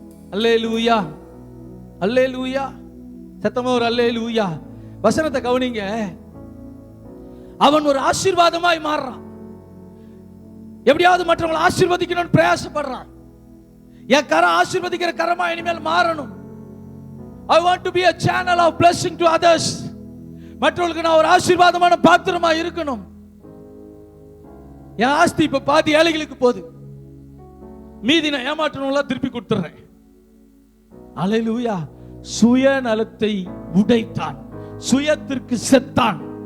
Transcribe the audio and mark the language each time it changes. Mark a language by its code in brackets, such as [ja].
[ta] அல்லேலூயா. அல்லேலூயா. சத்தமா ஒரு அல்லேலூயா. வசனத்தை கவனிங்க. அவன் ஒரு ஆசீர்வாதமாய் மாறுறான். எப்படியாவது மற்றவங்களை ஆசீர்வதிக்கணும்னு பிரயாசப்படுறான். என் கரம் ஆசீர்வதிக்கிற கரமா இனிமேல் மாறணும். [en] I want to be a channel of blessing to others. [ta] மற்றவர்களுக்கு நான் ஒரு ஆசீர்வாதமான பாத்திரமா இருக்கணும். என் ஆஸ்தி இப்ப பாதி ஏழைகளுக்கு போகுது, மீதி நான் ஏமாற்றணும்லாம் திருப்பி கொடுத்துறேன். அல்லேலூயா. சுயநலத்தை உடைத்தான், சுயத்திற்கு செத்தான்.